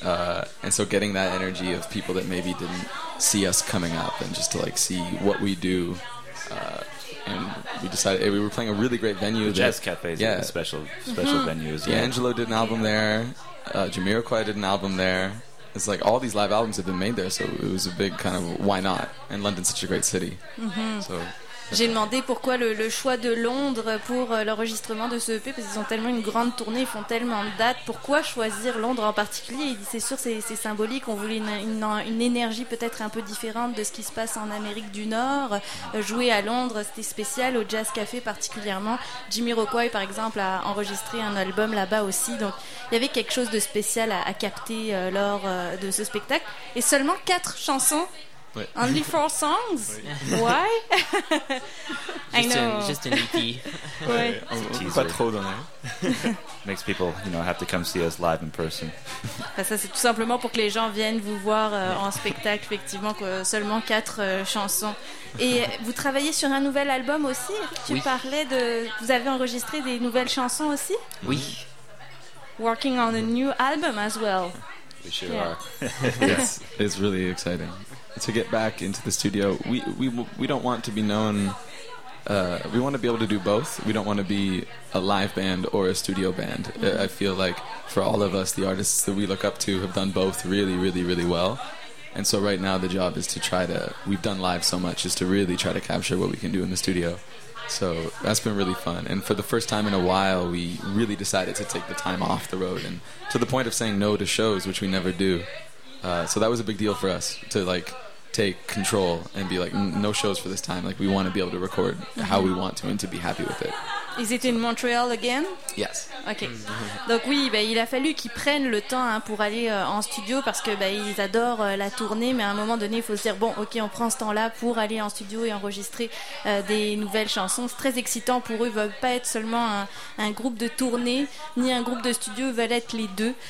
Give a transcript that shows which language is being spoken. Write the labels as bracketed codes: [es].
[en] And so getting that energy of people that maybe didn't see us coming up, and just to like see what we do. And we decided, hey, we were playing a really great venue. The Jazz Cafe is a special mm-hmm. venue. Yeah, Angelo did an album there. Jamiroquai did an album there. It's like all these live albums have been made there, so it was a big kind of why not? And London's such a great city. Mm-hmm. [fr] So, j'ai demandé pourquoi le choix de Londres pour l'enregistrement de ce EP, parce qu'ils ont tellement une grande tournée, ils font tellement de dates. Pourquoi choisir Londres en particulier? Il dit, c'est sûr, c'est symbolique. On voulait une énergie peut-être un peu différente de ce qui se passe en Amérique du Nord. Jouer à Londres, c'était spécial, au Jazz Café particulièrement. Jamiroquai, par exemple, a enregistré un album là-bas aussi. Donc, il y avait quelque chose de spécial à capter lors de ce spectacle. Et seulement 4 chansons. Oui. [en] Only 4 songs? [fr] Oui. [en] Why? Just an EP. [fr] Oui. Pas trop dans l'air. [en] Makes people, you know, have to come see us live in person. [fr] Ça, c'est tout simplement pour que les gens viennent vous voir en spectacle, effectivement, que seulement 4 chansons. Et vous travaillez sur un nouvel album aussi? Tu parlais de... Vous avez enregistré des nouvelles chansons aussi? Oui. [en] Working on a new album as well. We sure are. Yes, it's really exciting. To get back into the studio, we don't want to be known. We want to be able to do both. We don't want to be a live band or a studio band. Mm-hmm. I feel like for all of us, the artists that we look up to have done both really, really, really well. And so right now, the job is to try to. We've done live so much, is to really try to capture what we can do in the studio. So that's been really fun. And for the first time in a while, we really decided to take the time off the road, and to the point of saying no to shows, which we never do. So that was a big deal for us to like take control and be like no shows for this time. Like we want to be able to record mm-hmm. how we want to and to be happy with it. Is it in Montreal again? Yes. Okay. Mm-hmm. [fr] Donc oui, bah, il a fallu qu'ils prennent le temps hein, pour aller en studio, parce que bah, ils adorent la tournée, mais à un moment donné, il faut se dire bon, ok, on prend ce temps-là pour aller en studio et enregistrer des nouvelles chansons. C'est très excitant pour eux. Ils veulent pas être seulement un groupe de tournée ni un groupe de studio. Ils veulent être les deux.